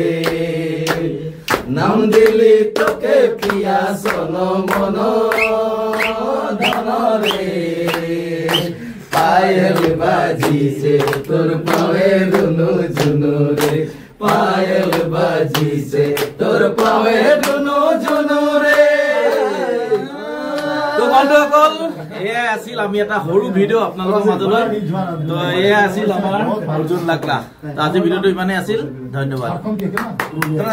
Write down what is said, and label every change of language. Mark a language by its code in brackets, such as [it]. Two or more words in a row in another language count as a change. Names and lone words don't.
[sck] नाम दिल्ली तो के पिया सोनो मनो धनरे। पायल बाजी से तोर पावे रुनु जुनु रे, पायल बाजी से तोर पावे रुनु जुनु रे। [as] তো বন্ধুসকল, এয়া আছিল আমি এটা সৰু ভিডিঅ' আপোনালোকৰ মাজলৈ। তো এয়া আছিল আমাৰ অৰ্জুন লাকৰা। আজি ভিডিঅ'টো ইমানেই আছিল, ধন্যবাদ।